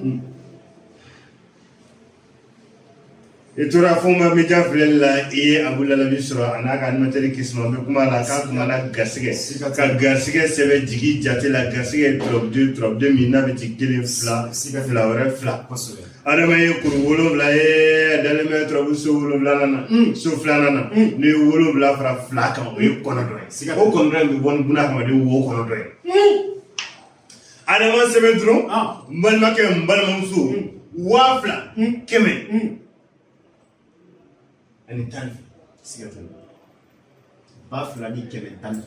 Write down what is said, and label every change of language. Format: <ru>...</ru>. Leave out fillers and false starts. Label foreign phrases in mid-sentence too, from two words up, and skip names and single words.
<bm>i tora Fɔnba Media filɛli la i ye Abu Lalabi sɔrɔ a n'a ka animateur Kisuma n bɛ kuma la k'a kumana garisɛgɛ ka garisɛgɛ sɛbɛn jigi jate la garisɛgɛ trop 2 min n'a bɛ ci 1 2 fila wɛrɛ 2 Adama ye kuru 7 ye a dalen bɛ turabu so 7 na so 2nan na n'i ye 7 fara 2 kan o ye kɔnɔ dɔ ye o kɔnɔ dɔ in bɛ bɔ ni buna hadamaden wo kɔnɔ dɔ ye Adama sɛbɛn dɔrɔn n balimakɛ n balimamuso 2000 100 ani 10 siga tɛ na 2000 ni 110</bm>